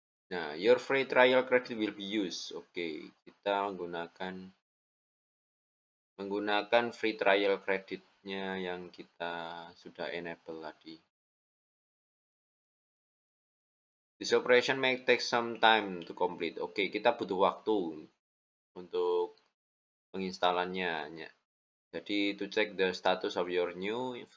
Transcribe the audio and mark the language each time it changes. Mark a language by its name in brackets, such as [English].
[English] Nah, your free trial credit will be used. [Indonesian] Oke, kita menggunakan free trial creditnya yang kita sudah enable tadi. [English] This operation may take some time to complete. [Indonesian] Oke, kita butuh waktu untuk penginstalannya. Jadi [English] to check the status of your new.